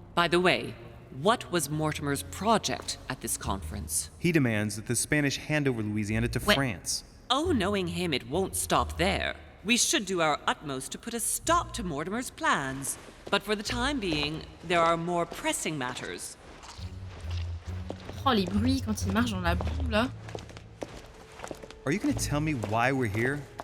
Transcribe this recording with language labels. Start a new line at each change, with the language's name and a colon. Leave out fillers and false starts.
English: By the way, what was Mortimer's project at this conference? He demands that the Spanish hand over Louisiana to France. Oh, knowing him, it won't stop there. We should do our utmost to put a stop to Mortimer's plans. But for the time being, there are more pressing matters.
French: Oh, les bruits quand il marche dans la boue, là.
English: Are you going to tell me why we're here?